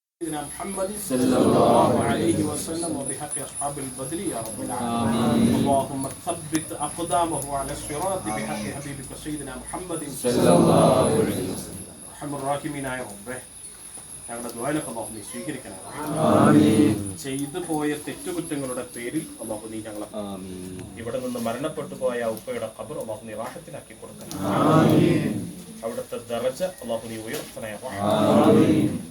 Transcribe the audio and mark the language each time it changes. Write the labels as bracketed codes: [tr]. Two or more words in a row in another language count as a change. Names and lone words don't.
[ar] سيدنا محمد صلى الله عليه وسلم وبحق أصحاب البدر يا رب العالمين. اللهم ثبت أقدامه على الصراط بحق حبيبك سيدنا محمد صلى الله عليه وسلم. أرحم الراحمين يا رب. [ml] ഞങ്ങളുടെ ദുആനൊക്കെ അല്ലാഹു നീ സ്വീകരിക്കണം. ആമീൻ. ചെയ്തു പോയ തെറ്റുകുറ്റങ്ങളുടെ പേരിൽ അല്ലാഹു നീ ഞങ്ങളെ ഇവിടെ നിന്ന് മരണപ്പെട്ടു പോയ ഉപ്പയുടെ ഖബർ അല്ലാഹു നീ റാഹത്തിലാക്കി കൊടുക്കണം. ആമീൻ. അവിടുത്തെ ദറജ അല്ലാഹു നീ ഉയർത്തണേ. ആമീൻ.